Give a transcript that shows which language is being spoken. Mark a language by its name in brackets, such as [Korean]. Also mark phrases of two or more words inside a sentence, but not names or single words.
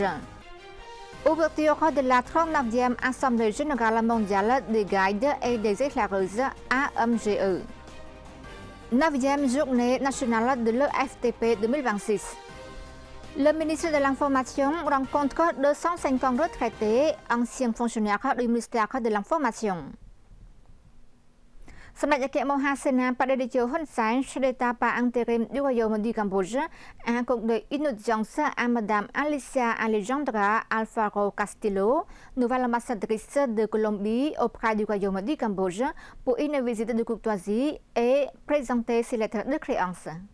[French] Ouverture de la 39e Assemblée générale mondiale des guides et des éclaireuses AMGE. 9e journée nationale de l'EFTP 2026. Le ministre de l'Information rencontre 250 retraités, anciens fonctionnaires du ministère de l'Information. សម្ដេចអគ្គមហាសេនាបតីតេជោហ៊ុនសែន chef d'État par intérim du Royaume du Cambodge, a accordé une audience à Madame Alicia Alejandra Alfaro Castillo, nouvelle ambassadrice de Colombie auprès du Royaume du Cambodge, pour une visite de courtoisie et présenter ses lettres de créance.